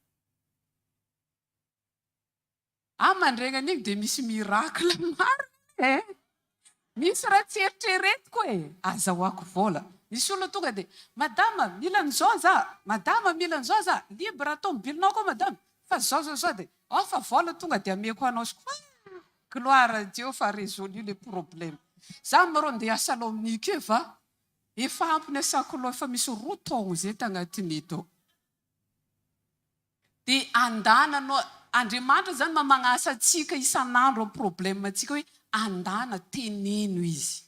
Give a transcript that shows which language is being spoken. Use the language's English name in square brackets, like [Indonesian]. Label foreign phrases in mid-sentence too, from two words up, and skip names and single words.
[Malagasy] Mandregna an'igny dia misy miracle maro e. Misy raha tsy eritreretiko e. Azahoako vola. Misy olona tonga dia madama mila an'izao za, madama mila an'izao za, libre tomobilinao koa madama, fa zao dia fa vola tonga dia ameko anao [French] gloire à Dieu [Malagasy] fa [French] résolu le problème. [Malagasy] Za marao andeha Salonique io fa efa ampy ny asako efa misy 2 taogno zay tagnatin'ito. Dia andananao Andriamanitra zany magnasa antsika isan'andro amin'ny problème antsika hoe andana teneno izy.